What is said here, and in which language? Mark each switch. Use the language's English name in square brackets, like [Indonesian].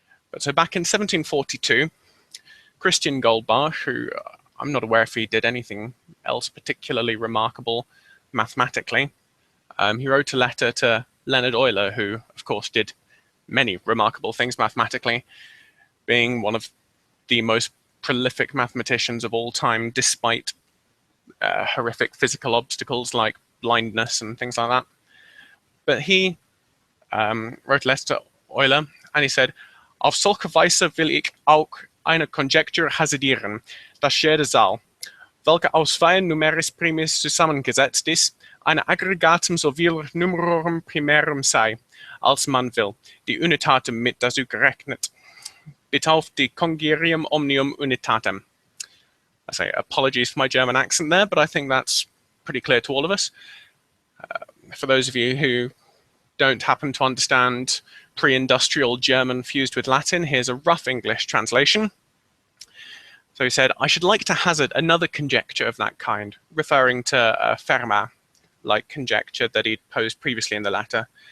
[English] But so back in 1742, Christian Goldbach, who I'm not aware if he did anything else particularly remarkable mathematically, he wrote a letter to Leonhard Euler, who of course did many remarkable things mathematically, being one of the most prolific mathematicians of all time, despite horrific physical obstacles like blindness and things like that. But he wrote a letter to Euler, and he said, [German] "Auf solche Weise will ich auch eine Conjecture hasardieren, dass jede Zahl, welche aus zwei Numeris primis zusammengesetzt ist, eine Aggregatum soviel Numerorum primärum sei, als man will, die Unitatem mit dazu gerechnet, auf die Congerium omnium unitatem." [English] I say apologies for my German accent there, but I think that's pretty clear to all of us. For those of you who don't happen to understand pre-industrial German fused with Latin, here's a rough English translation. So he said, "I should like to hazard another conjecture of that kind," referring to a Fermat-like conjecture that he'd posed previously in the letter.